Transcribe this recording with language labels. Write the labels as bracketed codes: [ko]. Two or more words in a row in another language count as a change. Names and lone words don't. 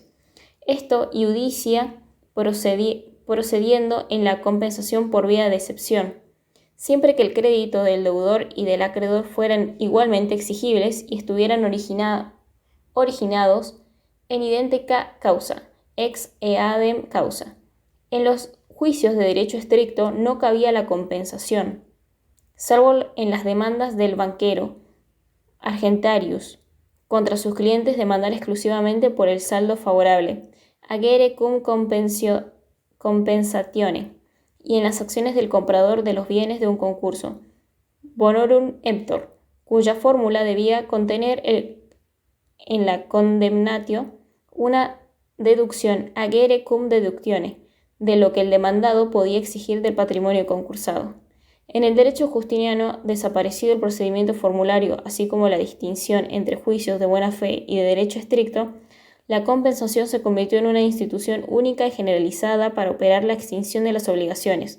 [es] Esto iudicia procediendo en la compensación por vía de excepción, siempre que el crédito del deudor y del acreedor fueran igualmente exigibles y estuvieran originados en idéntica causa, [la] ex eadem causa. [es] En los juicios de derecho estricto no cabía la compensación, salvo en las demandas del banquero, argentarius, contra sus clientes demandar exclusivamente por el saldo favorable, [la] agere cum compensatione, [es] y en las acciones del comprador de los bienes de un concurso, [la] bonorum emptor, [es] cuya fórmula debía contener en la condemnatio una deducción [la] agere cum deductione, [es] de lo que el demandado podía exigir del patrimonio concursado. En el derecho justiniano, desaparecido el procedimiento formulario, así como la distinción entre juicios de buena fe y de derecho estricto, la compensación se convirtió en una institución única y generalizada para operar la extinción de las obligaciones.